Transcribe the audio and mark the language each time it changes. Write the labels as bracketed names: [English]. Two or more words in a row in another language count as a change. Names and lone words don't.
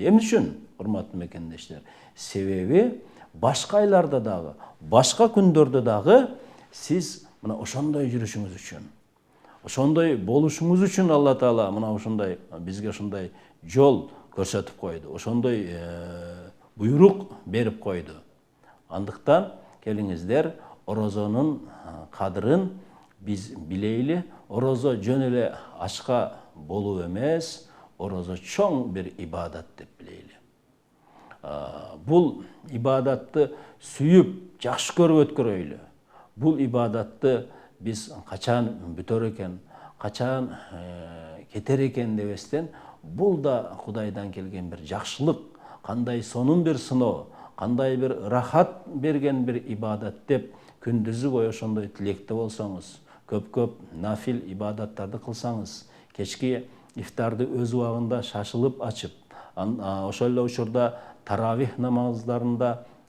[Kyrgyz] Эмне үчүн, урматтуу мекендештер? Себеби башка айларда дагы, башка күндөрдө дагы сиз мына ошондой жүрүшүңүз үчүн, ошондой болушуңуз үчүн Алла Таала мына ошондой бизге ошондой жол көрсөтүп койду, ошондой буйрук берип койду. Андыктан келиңиздер, орозонун кадырын биз билейли, orozo жөн эле ачка болуу эмес, orozo чоң бир ибадат деп bileyli. Бул ибадатты сүйүп, жакшы көрүп өткөрөйлү. Бул ибадатты biz качан бүтөр экен, качан кетер экен дебестен, бул да Кудайдан келген bir жакшылык, кандай сонун bir сыноо, кандай bir рахат берген bir ибадат деп күндүзү бою ошондой тилекте болсоңуз, көп-көп нафил ибадаттарды кылсаңыз, кечки ифтарды өз убагында шашылып ачып, ошол эле учурда таравих намаздарында